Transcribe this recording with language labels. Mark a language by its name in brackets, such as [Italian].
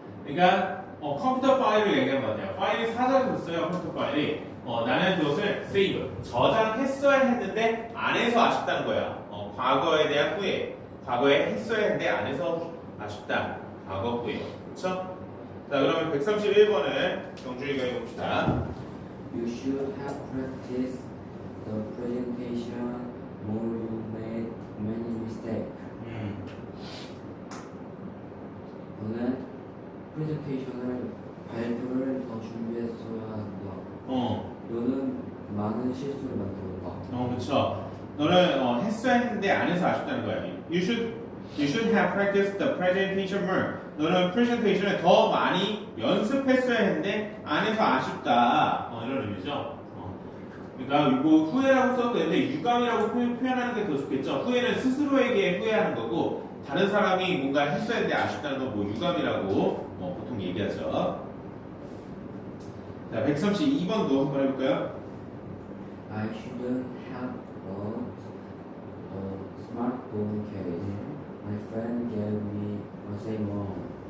[Korean] 그러니까 컴퓨터 파일을 얘기한 것 같아요. 파일이 사라졌어요. 컴퓨터 파일이. 나는 그것을 save, 저장했어야 했는데 안 해서 아쉽다는 거야. 과거에 대한 후회. 과거에 했어야 했는데 안 해서 아쉽다. 과거 후회. 그렇죠? 자, 그러면 131번을 경준이가 해봅시다. [English] You should have practiced the presentation more. You made many mistakes. [Korean] 너는 프레젠테이션을 발표를 더 준비했어야 한다. 너는 많은 실수를 만들었다. 그렇죠. 너는 했어야 했는데 안 해서 아쉽다는 거야. [English] You should have practiced the presentation more. [Korean] 너는 프레젠테이션을 더 많이 연습했어야 했는데 안 해서 아쉽다. 이런 의미죠. 그러니까 뭐 후회라고 써도 되는데 유감이라고 표현하는 게 더 좋겠죠. 후회는 스스로에게 후회하는 거고 다른 사람이 뭔가 했어야 했는데 아쉽다는 건 뭐 유감이라고 보통 얘기하죠. 자, 132번도 한번 해볼까요? [English] I shouldn't have bought a smartphone case. My friend gave me the same one.